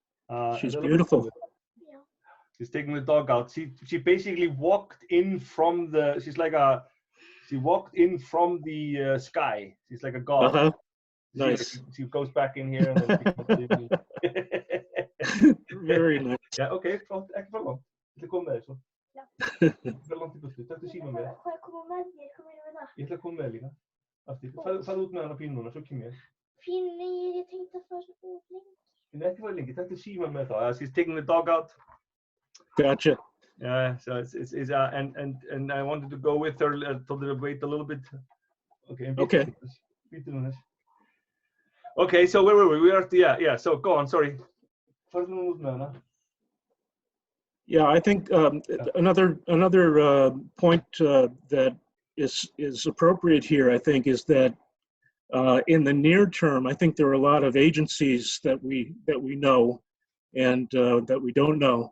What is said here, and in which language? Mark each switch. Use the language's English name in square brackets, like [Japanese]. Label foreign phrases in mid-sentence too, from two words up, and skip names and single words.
[English] Right. She's beautiful. She's taking the dog out. She basically walked in from the. She walked in from the sky. She's like a god. Uh-huh. Nice. She goes back in here and then she comes in. Very nice. [Icelandic] Ja, okej, flott. Ekki fara langt. Ég ætla að koma með þér svo. Já. Ekki fara langt í burtu. Taktu síma með. Hvað er koma með þér? Hvað meina við það? Ég ætla að koma með þér líka. Aftur. Farðu út með hana pínu núna, svo kem ég. Pínu, ég tenkte að fara svona út lengi. Ég ekki fara lengi. Taktu síma með þá. [English] She's taking the dog out. Gotcha. Yeah, so it's and I wanted to go with her. I told her to wait a little bit. Okay. Okay. Okay, so where were we? We are at yeah. So go on. Sorry. Yeah, I think another point that is appropriate here, I think, is that in the near term, I think there are a lot of agencies that we know and that we don't know.